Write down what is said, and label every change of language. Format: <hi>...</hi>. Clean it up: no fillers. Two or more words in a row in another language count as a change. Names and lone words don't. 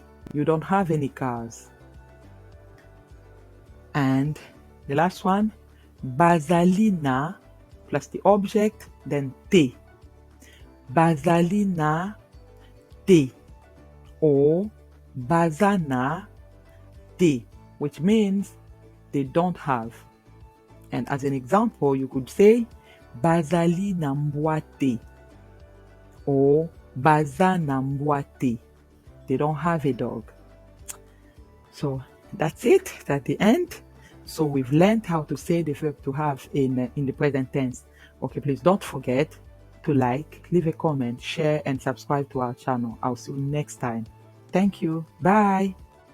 <en>You don't have any cars. And the last one,</en> <ln>bazali na,</ln> <en>plus the object, then te.</en> <ln>Bazali na te or bazana te,</ln> <en>which means they don't have. And as an example, you could say</en> <ln>bazali na mbwa te</ln> <en>or</en> <ln>baza na mbwa te.</ln> <en>They don't have a dog. So that's it. That's the end. So we've learned how to say the verb to have in the present tense. Okay, please don't forget to like, leave a comment, share, and subscribe to our channel. I'll see you next time. Thank you. Bye.</en>